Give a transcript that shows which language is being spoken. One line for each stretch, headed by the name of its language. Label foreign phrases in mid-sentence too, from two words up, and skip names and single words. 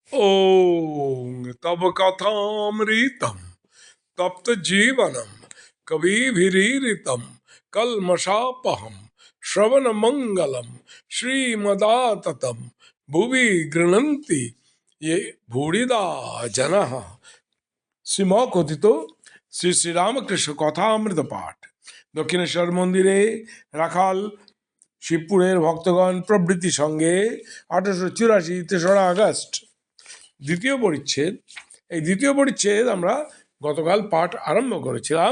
Sanskrit: ओम तब कथामृतम तप्त जीवनम कविभिरीरितम कलमशापहम श्रवण मंगलम श्रीमदाततम भुवि गृह्णन्ति ये भूरिदा जनः।
Bangla: শ্রীম কথিত শ্রী শ্রীরামকৃষ্ণ কথামৃত পাঠ দক্ষিণেশ্বর মন্দিরে রাখাল শিবপুরের ভক্তগণ প্রভৃতি সঙ্গে 1884 3রা আগস্ট দ্বিতীয় পরিচ্ছেদ। এই দ্বিতীয় পরিচ্ছেদ আমরা গতকাল পাঠ আরম্ভ করেছিলাম।